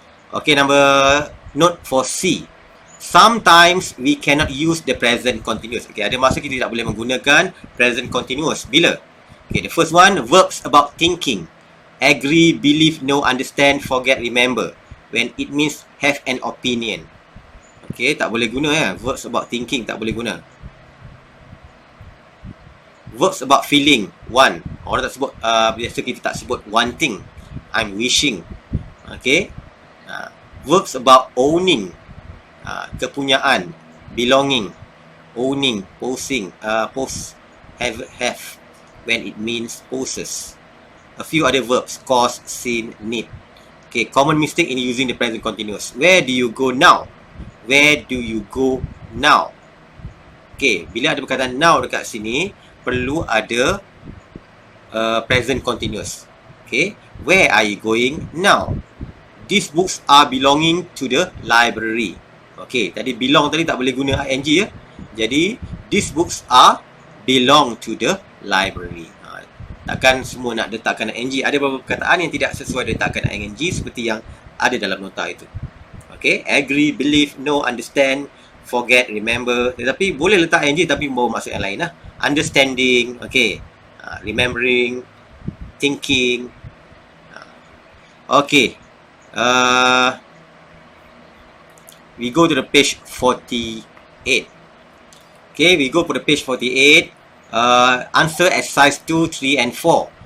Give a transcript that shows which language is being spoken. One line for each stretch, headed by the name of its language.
English: Okay, note for C. Sometimes we cannot use the present continuous.
Malay: Okay, ada masa kita tidak boleh menggunakan present continuous. Bila?
English: Okay, the first one, verbs about thinking. Agree, believe, know, understand, forget, remember. When it means have an opinion.
Malay: Okay, tak boleh guna ya.
English: Verbs about thinking
Malay: tak boleh guna.
English: Verbs about feeling, want.
Malay: Orang tak sebut, biasa kita tak sebut
English: wanting. I'm wishing. Okay. Verbs about owning, kepunyaan, belonging, owning, posing, have, when it means possess. A few other verbs, cause, sin, need. Okay, common mistake in using the present continuous. Where do you go now? Where do you go now?
Malay: Okay, bila ada perkataan now dekat sini, perlu ada present continuous.
English: Okay, where are you going now? These books are belonging to the library.
Malay: Okay, tadi belong tadi tak boleh guna ing ya. Jadi,
English: these books are belong to the library.
Malay: Takkan semua nak letakkan ing. Ada beberapa perkataan yang tidak sesuai letakkan ing seperti yang ada dalam nota itu.
English: Okay, agree, believe, know, understand, forget, remember.
Malay: Tetapi boleh letak ing tapi membawa maksud yang lain lah.
English: Understanding, okay, remembering, thinking. Okay, we go to the page 48. Okay, we go to the page 48. Answer exercise 2, 3 and 4.